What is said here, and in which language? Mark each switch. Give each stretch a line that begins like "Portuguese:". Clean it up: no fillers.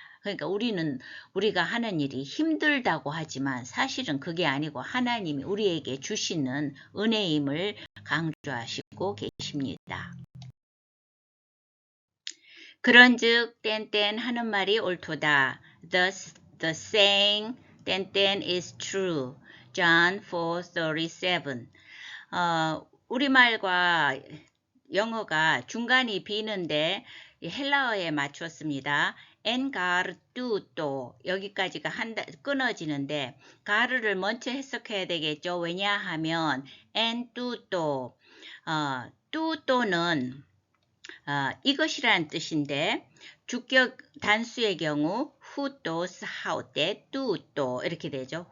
Korean: 그러니까 우리가 하는 일이 힘들다고 하지만 사실은 그게 아니고 하나님이 우리에게 주시는 은혜임을 강조하시고 계십니다. 그런즉 땡땡 하는 말이 옳도다.
English: Thus the saying 땡땡 is true. John 4:37.
Korean: 우리말과 영어가 중간이 비는데 헬라어에 맞췄습니다. en gar tutto 여기까지가 끊어지는데 가르를 먼저 해석해야 되겠죠. 왜냐하면 en tutto tutto는 이것이라는 뜻인데 주격 단수의 경우 hutos, haute, tutto 이렇게 되죠.